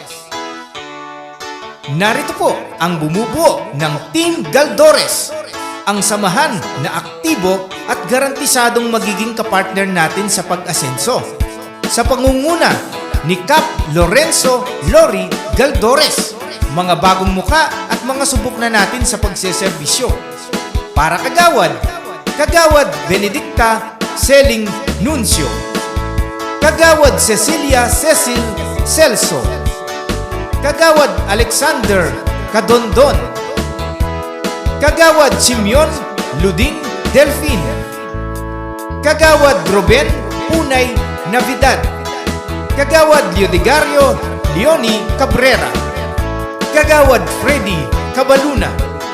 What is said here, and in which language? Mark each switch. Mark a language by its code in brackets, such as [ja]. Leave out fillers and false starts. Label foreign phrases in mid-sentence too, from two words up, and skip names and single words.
[tl] Narito po ang bumubuo ng Team Galdores, ang samahan na aktibo at garantisadong magiging kapartner natin sa pag-asenso. Sa pangunguna ni Kap Lorenzo Lori Galdores, mga bagong muka at mga subok na natin sa pagseserbisyo. Para Kagawad, Kagawad Benedicta Seling Nuncio, Kagawad Cecilia Cecil Celso, Kagawad Alexander Cadondon, Kagawad Simeon Luding Delfin, Kagawad Ruben Punay Navidad, Kagawad Leodigario Leoni Cabrera, Kagawad Freddy Cabaluna.